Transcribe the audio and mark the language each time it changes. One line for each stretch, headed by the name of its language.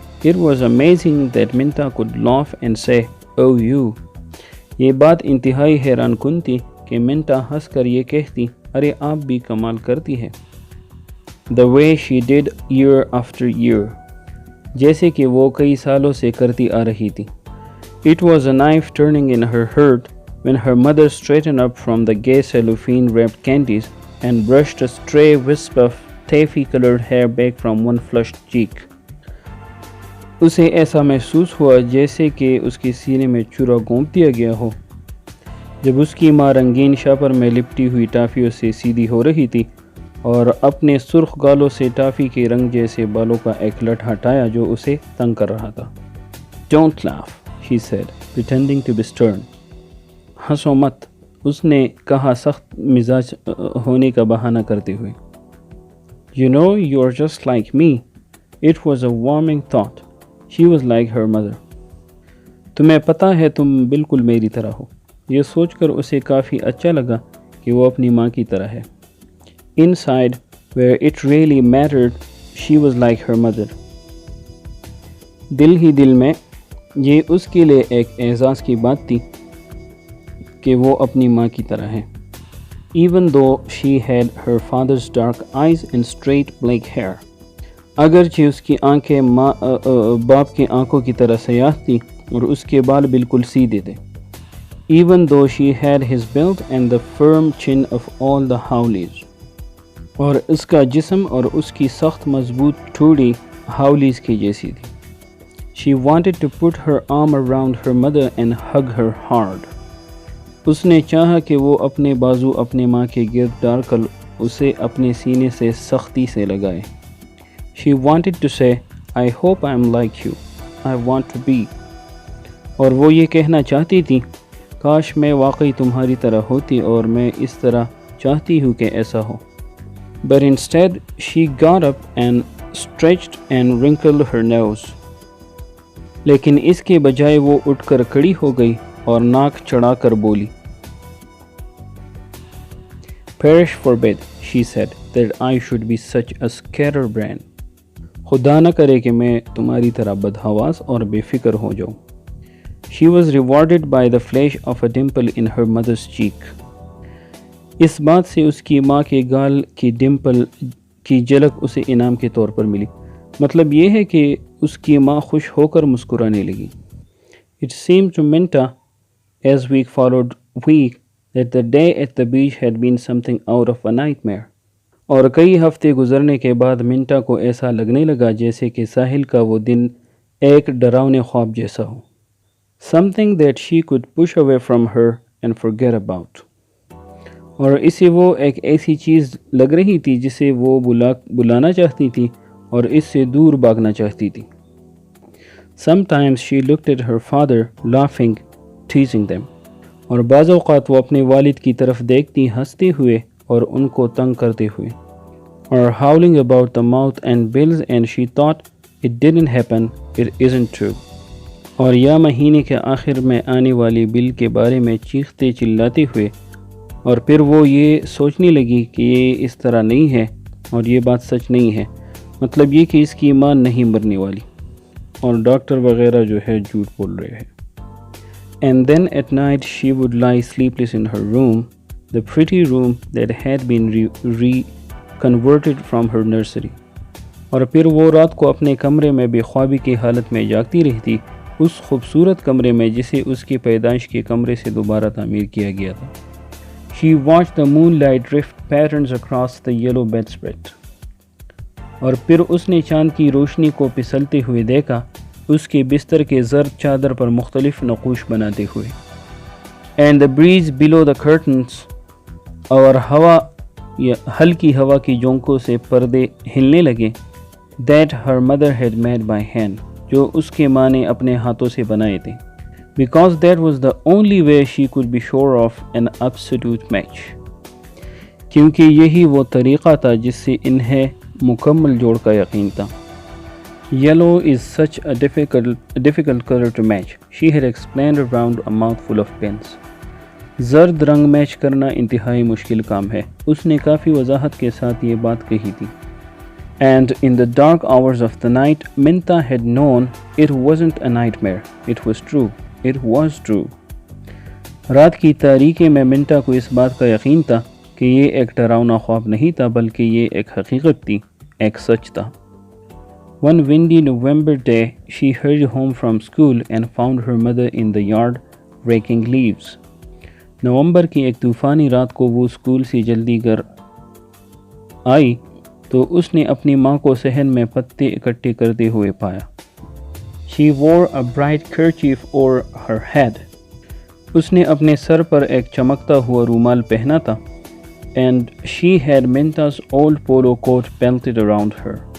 English: It was amazing that Minta could laugh and say, "Oh you."
Urdu: یہ بات انتہائی حیران کن تھی کہ منٹا ہنس کر یہ کہتی، ارے آپ بھی کمال کرتی ہے.
English: the way she did year after year,
Urdu: جیسے کہ وہ کئی سالوں سے کرتی آ رہی تھی.
English: It was a knife turning in her heart when her mother straightened up from the gay cellophane-wrapped candies and brushed a stray wisp of taffy-colored hair back from one flushed cheek.
Urdu: اسے ایسا محسوس ہوا جیسے کہ اس کے سینے میں چورا گونپ دیا گیا ہو جب اس کی ماں رنگین شاپر میں لپٹی ہوئی ٹافیوں سے سیدھی ہو رہی تھی اور اپنے سرخ گالوں سے ٹافی کے رنگ جیسے بالوں کا ایک لٹ ہٹایا جو اسے تنگ کر رہا تھا.
English: Don't laugh, she said, pretending to be stern.
Urdu: ہنسو مت، اس نے کہا سخت مزاج ہونے کا بہانہ کرتے ہوئے.
English: You know, you're just like me. It was a warming thought. She was like her mother.
Urdu: تمہیں پتہ ہے تم بالکل میری طرح ہو. یہ سوچ کر اسے کافی اچھا لگا کہ وہ اپنی ماں کی طرح ہے.
English: Inside, where it really mattered, she was like her mother.
Urdu: دل ہی دل میں یہ اس کے لیے ایک اعزاز کی بات تھی کہ وہ اپنی ماں کی طرح ہے.
English: Even though she had her father's dark eyes and straight black hair.
Urdu: اگرچہ اس کی آنکھیں باپ کی آنکھوں کی طرح سیاہ تھی اور اس کے بال بالکل سیدھے تھے.
English: Even though she had his build and the firm chin of all the Howleys.
Urdu: اور اس کا جسم اور اس کی سخت مضبوط ٹھوڑی ہاولیز کی جیسی تھی.
English: She wanted to put her arm around her mother and hug her hard.
Urdu: اس نے چاہا کہ وہ اپنے بازو اپنے ماں کے گرد ڈال کر اسے اپنے سینے سے سختی سے لگائے.
English: She wanted to say, I hope I'm like you. I want to be.
Urdu: اور وہ یہ کہنا چاہتی تھی کاش میں واقعی تمہاری طرح ہوتی اور میں اس طرح چاہتی ہوں کہ ایسا ہو.
English: But instead she got up and stretched and wrinkled her nose.
Urdu: لیکن اس کے بجائے وہ اٹھ کر کھڑی ہو گئی اور ناک چڑھا کر بولی.
English: Perish forbid, she said, that I should be such a scatterbrain.
Urdu: خدا نہ کرے کہ میں تمہاری طرح بدحواس اور بے فکر ہو جاؤں.
English: She was rewarded by the flash of a dimple in her mother's cheek.
Urdu: اس بات سے اس کی ماں کے گال کی ڈمپل کی جھلک اسے انعام کے طور پر ملی. مطلب یہ ہے کہ اس کی ماں خوش ہو کر مسکرانے لگی.
English: It seemed to Minta, as week followed week, that the day at the beach had been something out of a nightmare.
Urdu: اور کئی ہفتے گزرنے کے بعد منٹا کو ایسا لگنے لگا جیسے کہ ساحل کا وہ دن ایک ڈراؤنے خواب جیسا ہو.
English: Something that she could push away from her and forget about.
Urdu: اور اسے وہ ایک ایسی چیز لگ رہی تھی جسے وہ بلانا چاہتی تھی اور اس سے دور بھاگنا چاہتی تھی.
English: Sometimes she looked at her father, laughing, teasing them.
Urdu: اور بعض اوقات وہ اپنے والد کی طرف دیکھتی ہنستے ہوئے اور ان کو تنگ کرتے ہوئے.
English: Or howling about the mouth and bills and she thought it didn't happen, it isn't true.
Urdu: اور یا مہینے کے آخر میں آنے والی بل کے بارے میں چیختے چلاتے ہوئے اور پھر وہ یہ سوچنے لگی کہ یہ اس طرح نہیں ہے اور یہ بات سچ نہیں ہے. مطلب یہ کہ اس کی ماں نہیں مرنے والی اور ڈاکٹر وغیرہ جو ہے جھوٹ بول رہے ہیں.
English: And then at night she would lie sleepless in her room, the pretty room that had been reconverted from her nursery.
Urdu: اور پھر وہ رات کو اپنے کمرے میں بے خوابی کی حالت میں جاگتی رہتی اس خوبصورت کمرے میں جسے اس کی پیدائش کے کمرے سے دوبارہ تعمیر کیا گیا تھا.
English: She watched the moonlight drift patterns across the yellow bedspread.
Urdu: اور پھر اس نے چاند کی روشنی کو پھسلتے ہوئے دیکھا اس کے بستر کے زرد چادر پر مختلف نقوش بناتے ہوئے.
English: And the breeze below the curtains.
Urdu: اور ہلکی ہوا کی جھونکوں سے پردے ہلنے لگے.
English: That her mother had made by hand.
Urdu: جو اس کے ماں نے اپنے ہاتھوں سے بنائے تھے.
English: Because that was the only way she could be sure of an absolute match.
Urdu: کیونکہ یہی وہ طریقہ تھا جس سے انہیں مکمل جوڑ کا یقین تھا.
English: Yellow is such a difficult color to match, she had explained around a mouthful of pins.
Urdu: زرد رنگ میچ کرنا انتہائی مشکل کام ہے. اس نے کافی وضاحت کے ساتھ یہ بات کہی تھی.
English: And in the dark hours of the night, Minta had known it wasn't a nightmare. It was true. It was true.
Urdu: رات کی تاریکی میں منٹا کو اس بات کا یقین تھا کہ یہ ایک ڈراؤنا خواب نہیں تھا بلکہ یہ ایک حقیقت تھی. ایک سچ تھا۔
English: One windy November day, she hurried home from school and found her mother in the yard raking leaves.
Urdu: نومبر کی ایک طوفانی رات کو وہ اسکول سے جلدی گھر آئی تو اس نے اپنی ماں کو صحن میں پتے اکٹھے کرتے ہوئے پایا۔
English: She wore a bright kerchief over her head.
Urdu: اس نے اپنے سر پر ایک چمکتا ہوا رومال پہنا تھا۔
English: And she had Minta's old polo coat belted around her.